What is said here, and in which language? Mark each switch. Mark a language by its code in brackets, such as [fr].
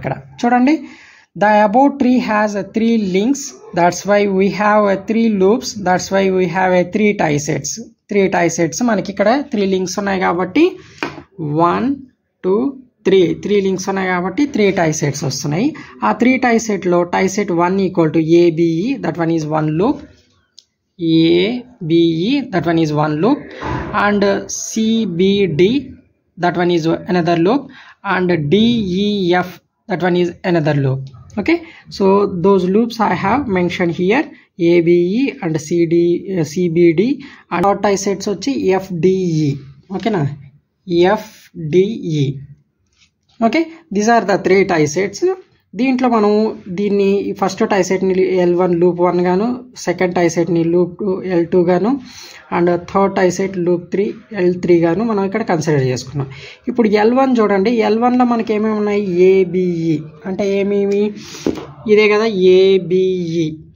[te] ఇక్కడ చూడండి, [en] The about tree has 3 links, that's why we have 3 loops, that's why we have 3 tiesets. [te] 3 టైసెట్స్ మనకి ఇక్కడ 3 links ఉన్నాయి కాబట్టి 1, 2, 3 లింక్స్ ఉన్నాయి కాబట్టి 3 టైసెట్స్ వస్తున్నాయి. ఆ 3 టైసెట్లో టైసెట్ [en] 1 = ABE, that one is 1 loop, ABE, that one is 1 loop, and CBD, that one is another loop, and DEF, that one is another loop. Okay, so those loops I have mentioned here, ABE and CBD, and our tisets వచ్చి FDE. Okay na, FDE. Okay, these are the 3 tisets. [te] దీంట్లో మనం దీన్ని first టైసెట్ని L1 loop 1 గాను, second టైసెట్ని loop L2 గాను, and third టైసెట్ loop 3 L3 గాను మనం ఇక్కడ consider చేసుకున్నాం. ఇప్పుడు L1 చూడండి, L1లో మనకి ఏమేమి ఉన్నాయి, ABE అంటే ఏమేమి, ఇదే కదా ABE.